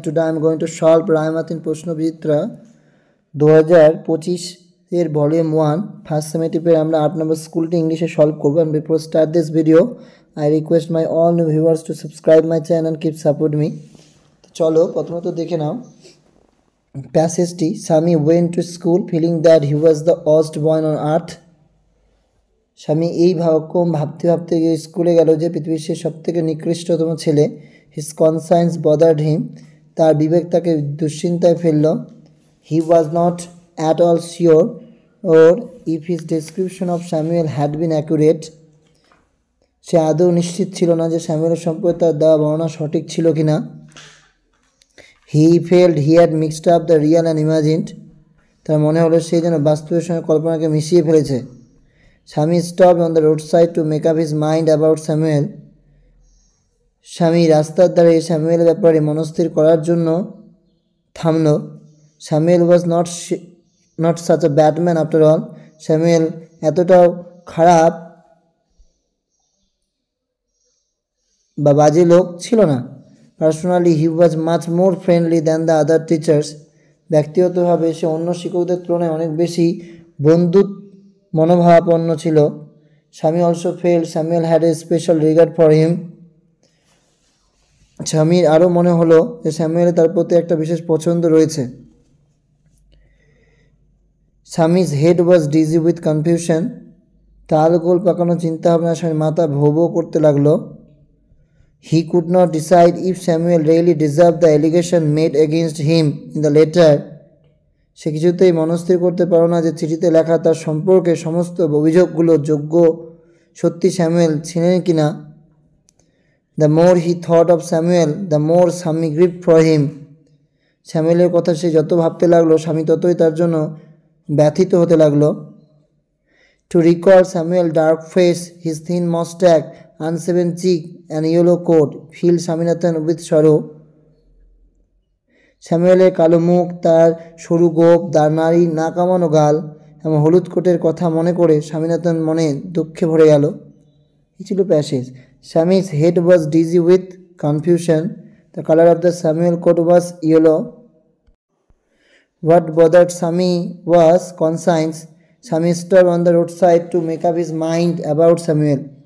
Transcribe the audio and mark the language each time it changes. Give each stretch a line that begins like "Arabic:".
English: Today I am going to solve
Bangla: Raymathin Proshnobichitra 2025 এর volume 1 first সেমিস্টারে আমরা 8 নম্বর স্কুলটি ইংলিশে সলভ করব।
English: And before start this video I request my all new viewers to subscribe my channel and keep support me.
Bangla: চলো প্রথমত দেখে নাও প্যাসেজটি।
English: Sami went to school feeling that he was the worst boy on earth.
Bangla: স্বামী এই ভাবতে ভাবতে স্কুলে গেল যে পৃথিবীর সে সবথেকে নিকৃষ্টতম ছেলে।
English: His conscience bothered him.
Bangla: তার বিবেক তাকে দুশ্চিন্তায় ফেলল।
English: He was not at all sure or if his description of Samuel had been accurate.
Bangla: সে আদৌ নিশ্চিত ছিল না যে স্যামুয়েলের সম্পর্কে তার দেওয়া বর্ণনা সঠিক ছিল কিনা।
English: He felt he had mixed up the real and imagined.
Bangla: তার মনে হলো সে যেন বাস্তবের সঙ্গে কল্পনাকে মিশিয়ে ফেলেছে।
English: Sami stopped on the roadside to make up his mind about Samuel.
Bangla: স্বামী রাস্তার ধারে স্যামুয়েলের ব্যাপারে মনস্থির করার জন্য থামল।
English: Samuel was not such a bad man after all.
Bangla: Samuel এতটাও খারাপ বা বাজে লোক ছিল না।
English: Personally he was much more friendly than the other teachers.
Bangla: ব্যক্তিগতভাবে সে অন্য শিক্ষকদের তুলনায় অনেক বেশি বন্ধুত্ব মনোভাবাপন্ন ছিল।
English: Swami also felt Samuel had a special regard for him.
Bangla: স্বামীর আরও মনে হলো যে স্যামুয়েলের তার প্রতি একটা বিশেষ পছন্দ রয়েছে।
English: Swami's head was dizzy with confusion.
Bangla: তালগোল পাকানো চিন্তাভাবনা স্বামীর মাথা ভো ভো করতে লাগলো।
English: He could not decide if Samuel really deserve the allegation made against him in the letter.
Bangla: সে কিছুতেই মনস্থির করতে পারো না যে চিঠিতে লেখা তার সম্পর্কে সমস্ত অভিযোগগুলো যোগ্য সত্যি স্যামুয়েল ছিলেন কিনা।
English: The more he thought of Samuel, the more Sami grieved for him.
Bangla: স্যামুয়েলের কথা সে যত ভাবতে লাগলো স্বামী ততই তার জন্য ব্যথিত হতে লাগলো।
English: To recall Samuel's dark face, his thin mustache, unshaven cheek and yellow coat, filled Swaminathan with sorrow.
Bangla: স্যামুয়েলের কালো মুখ, তার সরু গোঁফ, তার নারী না কামানো গাল এবং হলুদ কোটের কথা মনে করে স্বামীনাথন মনে দুঃখে ভরে গেল। এই ছিল passage.
English: Sami's head was dizzy with confusion. The color of the Samuel coat was yellow. What bothered Sami was conscience. Sami stopped on the roadside to make up his mind about Samuel.